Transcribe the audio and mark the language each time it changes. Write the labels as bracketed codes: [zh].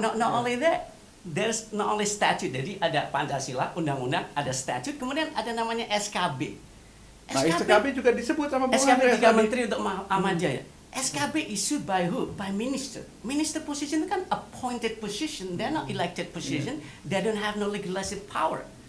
[en] Not only that, there's not only statute. [id] Jadi ada Pancasila, undang-undang, ada statute, kemudian ada namanya SKB. Nah, SKB juga disebut sama Bung SKB Andreas 3 menteri untuk Ahmadiyah. [en] SKB issued by who? By minister. Minister position [id] itu kan [en] appointed position. They're not elected position. They don't have no legislative power.